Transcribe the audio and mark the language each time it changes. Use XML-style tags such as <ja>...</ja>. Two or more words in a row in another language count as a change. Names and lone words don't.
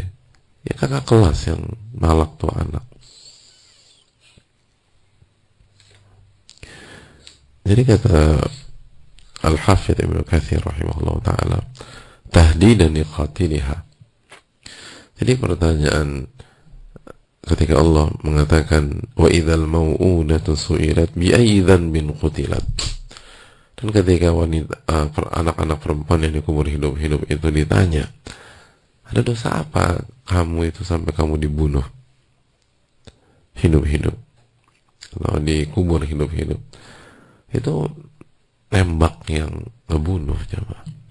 <id>Ya kakak kelas yang malak tuh anak. Jadi kata Al-Hafidh Ibnu Katsir</id> <ar>رحمه الله تعالى تهديدا لقاتلها.</ar> <id>Jadi pertanyaan ketika Allah mengatakan</id> <ar>وإذا الموءودة سئلت بأي ذنب قتلت,</ar> <id>dan ketika wanita anak-anak perempuan yang dikubur hidup-hidup itu ditanya, ada dosa apa kamu itu sampai kamu dibunuh hidup-hidup atau dikubur hidup-hidup? Itu nembak yang ngebunuh, coba.</id>